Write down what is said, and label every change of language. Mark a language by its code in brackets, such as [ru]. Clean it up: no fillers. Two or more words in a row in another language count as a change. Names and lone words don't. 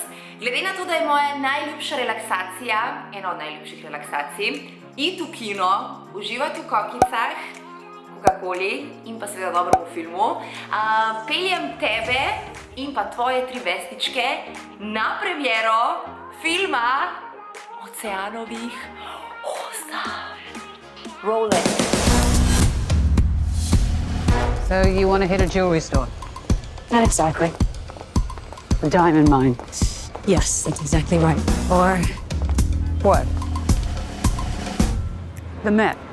[sl] Glede na to, da je moja najljubša relaksacija, ena od najljubših relaksacij, iti v kino, uživati v kokicah, Coca-Coli in pa seveda dobremu filmu, peljem tebe in pa tvoje 3 vestičke na premiero filma Oceanovih 8. [en] Roll it. So you want to hit a jewelry store? Not exactly. A diamond mine? Yes, that's exactly right. Or What? The Met?